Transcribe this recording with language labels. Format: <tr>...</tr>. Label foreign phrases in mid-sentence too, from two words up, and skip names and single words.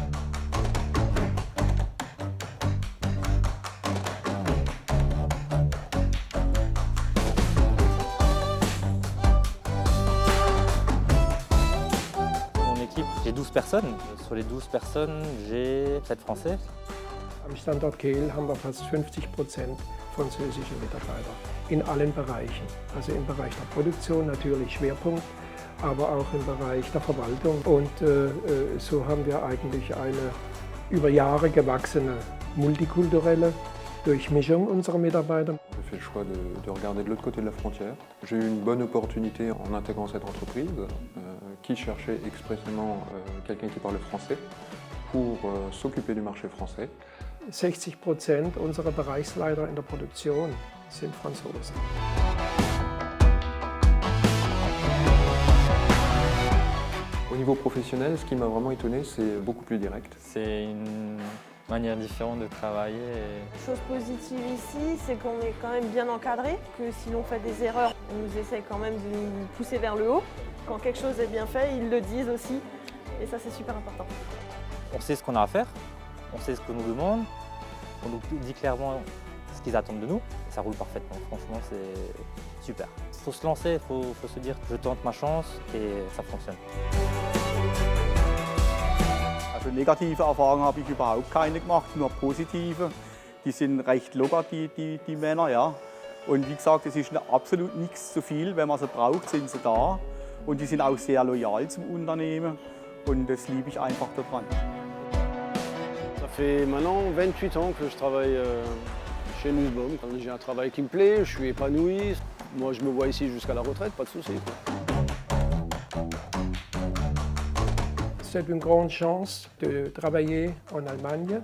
<fr>Mon équipe, j'ai 12 personnes. Sur les 12 personnes, j'ai 7 Français.</fr> <de>Am Standort Kehl haben wir fast 50% französische Mitarbeiter in allen Bereichen. Also im Bereich der Produktion natürlich Schwerpunkt, aber auch im Bereich der Verwaltung. Und so haben wir eigentlich eine über Jahre gewachsene multikulturelle Durchmischung unserer Mitarbeiter.</de> <fr>J'ai fait le choix de regarder de l'autre côté de la frontière. J'ai eu une bonne opportunité en intégrant cette entreprise qui cherchait expressément quelqu'un qui parle français pour s'occuper du marché français.</fr> <de>60% unserer Bereichsleiter in der Produktion sind Franzosen.</de> <fr>Au niveau professionnel, ce qui m'a vraiment étonné, c'est beaucoup plus direct. C'est une manière différente de travailler. Chose positive ici, c'est qu'on est quand même bien encadré, que si l'on fait des erreurs, on nous essaie quand même de nous pousser vers le haut. Quand quelque chose est bien fait, ils le disent aussi, et ça c'est super important. On sait ce qu'on a à faire, on sait ce qu'on nous demande, on nous dit clairement ce qu'ils attendent de nous, et ça roule parfaitement. Franchement, c'est super. Il faut se lancer, il faut se dire que je tente ma chance et ça fonctionne.</fr> <de>Also negative Erfahrungen habe ich überhaupt keine gemacht, nur positive. Die sind recht locker, die Männer, ja. Und wie gesagt, es ist absolut nichts zu viel. Wenn man sie braucht, sind sie da. Und die sind auch sehr loyal zum Unternehmen. Und das liebe ich einfach daran.</de> <fr>Ça fait maintenant 28 ans que je travaille chez Nussbaum. J'ai un travail qui me plaît, je suis épanoui. Moi, je me vois ici jusqu'à la retraite, pas de souci. C'est une grande chance de travailler en Allemagne.</fr>